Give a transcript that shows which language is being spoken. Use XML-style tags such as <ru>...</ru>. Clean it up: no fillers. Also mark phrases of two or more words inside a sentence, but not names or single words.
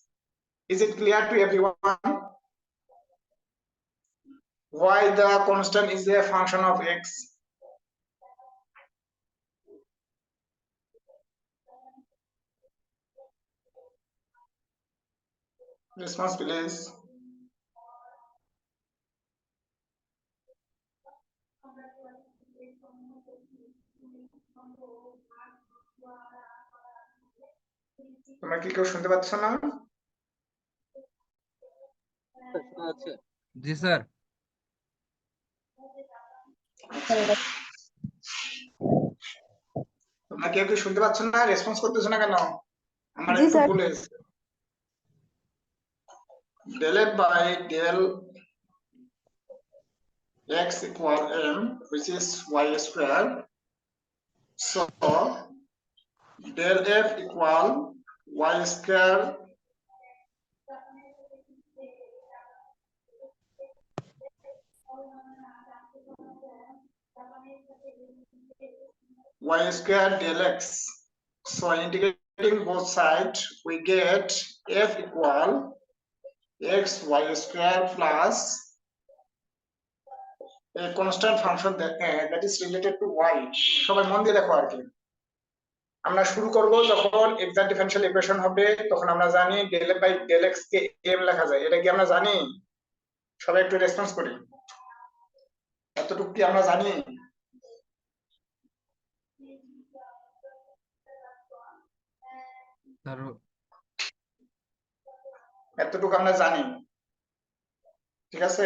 <en>Is it clear to everyone why the constant is a function of x? Response please.</en> <bn>তোমরা কি কেউ শুনতে পাচ্ছ না? শোনা যাচ্ছে? জি স্যার। তোমরা কেউ কি শুনতে পাচ্ছ না? রেসপন্স করতেছো না কেন? আমার জি একটু স্যার। ভুল হয়েছে।</bn> <en>del f by del x equal m, which is y square. So del f equal y square del x. So integrating both sides, we get f equal x y square plus a constant function that is related to y.</en> <bn>সবাই মন দিয়ে দেখো আর কি। আমরা শুরু করব যখন</bn> <en>exact differential equation</en> <bn>হবে তখন আমরা জানি</bn> <en>del f by del x</en> <bn>কে m লেখা যায়। এটা কি আমরা জানি? সবাই একটু রেসপন্স করি। এতটুকু কি আমরা জানি? স্যার এতটুকু আমরা জানি, ঠিক আছে?</bn>